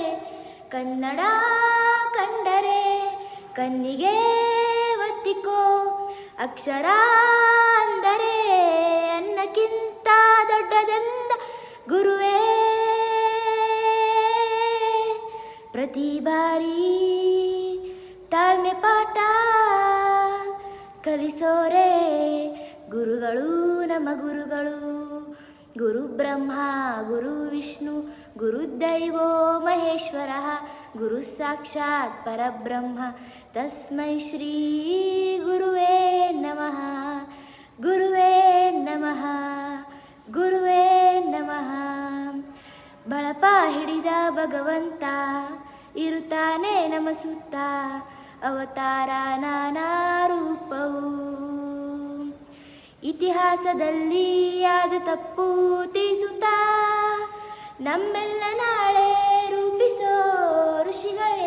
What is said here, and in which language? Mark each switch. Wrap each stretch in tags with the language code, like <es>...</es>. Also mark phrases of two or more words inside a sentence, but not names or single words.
<kn>ಕನ್ನಡ ಕಂಡರೆ ಕಣ್ಣಿಗೆ ಒತ್ತಿಕೋ, ಅಕ್ಷರ ಅಂದರೆ ಅನ್ನಕ್ಕಿಂತ ದೊಡ್ಡದೆಂದ ಗುರುವೇ. ಪ್ರತಿ ಬಾರಿ ತಾಳ್ಮೆ ಪಾಠ ಕಲಿಸೋರೆ ಗುರುಗಳು ನಮ್ಮ ಗುರುಗಳು.</kn> <sa>ಗುರು ಬ್ರಹ್ಮ ಗುರು ವಿಷ್ಣು ಗುರುದೈವೋ ಮಹೇಶ್ವರ, ಗುರು ಸಾಕ್ಷಾತ್ ಪರಬ್ರಹ್ಮ ತಸ್ಮೈ ಶ್ರೀ ಗುರುವೇ ನಮಃ. ಗುರುವೇ ನಮಃ, ಗುರುವೇ ನಮಃ.</sa> <kn>ಬಳಪ ಹಿಡಿದ ಭಗವಂತ ಇರುತ್ತಾನೆ ನಮ್ಮ ಸುತ್ತ, ಅವತಾರ ನಾನಾ ರೂಪವು. ಇತಿಹಾಸದಲ್ಲಿ ಯಾದ ತಪ್ಪು ತಿಳಿಸುತ್ತಾ ನಮ್ಮೆಲ್ಲ ನಾಳೆ ರೂಪಿಸೋ ಋಷಿಗಳೇ.</kn>